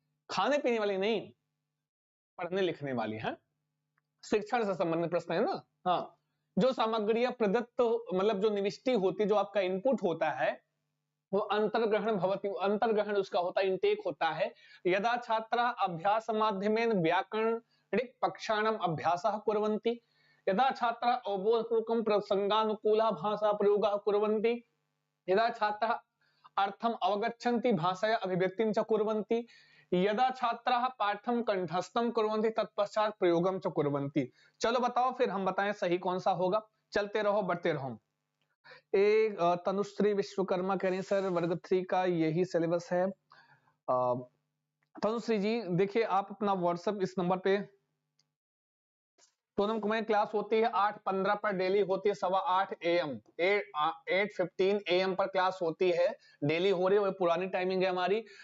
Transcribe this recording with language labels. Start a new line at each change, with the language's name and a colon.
Hindi: खाने पीने वाली नहीं, पढ़ने लिखने वाली है, शिक्षण से संबंधित प्रश्न है ना। हाँ, जो सामग्रियां प्रदत्त, मतलब जो निविष्टि होती, जो आपका इनपुट होता है, वो
Sanskrit: अंतर्ग्रहण भवति,
Hindi: अंतर्ग्रहण उसका होता है, इनटेक होता है।
Sanskrit: यदा छात्रा अभ्यास माध्यमेन व्याकरण पक्षाणाम अभ्यासः कुर्वन्ति, यदा छात्राः अवबोधपूर्वकं प्रसंगानुकूला भाषा प्रयोगः कुर्वन्ति, यदा छात्राः अर्थम अवगच्छन्ति भाषया अभिव्यक्तिं च कुर्वन्ति, यदा छात्राः पाठं कंठस्थं कुर्वन्ति तत्पश्चात प्रयोगं च कुर्वन्ति।
Hindi: चलो बताओ फिर हम बताएं सही कौन सा होगा। चलते रहो बढ़ते रहो। एक तनुश्री विश्वकर्मा कह रही है सर वर्ग 3 का यही सिलेबस है। तनुश्री जी देखिए आप अपना व्हाट्सएप इस नंबर पे, सोनम कुमार क्लास होती है 8:15 पर डेली होती है, 8:15 AM 8:15 AM पर क्लास होती है, डेली हो रही है, पुरानी टाइमिंग है हमारी।